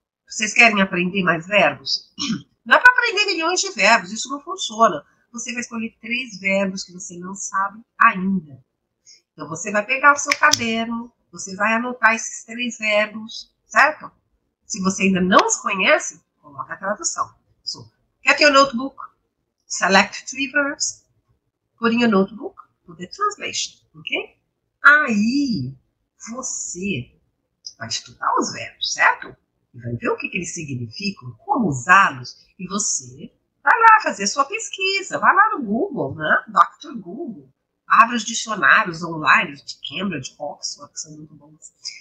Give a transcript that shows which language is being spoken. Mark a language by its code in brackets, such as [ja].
[pt] Vocês querem aprender mais verbos? Não é para aprender milhões de verbos, isso não funciona. Você vai escolher 3 verbos que você não sabe ainda. Então, você vai pegar o seu caderno, você vai anotar esses 3 verbos, certo? Se você ainda não os conhece, coloca a tradução. [en] So, get your notebook, select 3 verbs, put in your notebook, put the translation, ok? [pt] Aí, você vai estudar os verbos, certo? E vai ver o que eles significam, como usá-los, e você vai lá fazer sua pesquisa, vai lá no Google, né? Dr. Google. Abra os dicionários online de Cambridge, Oxford, que são muito bons.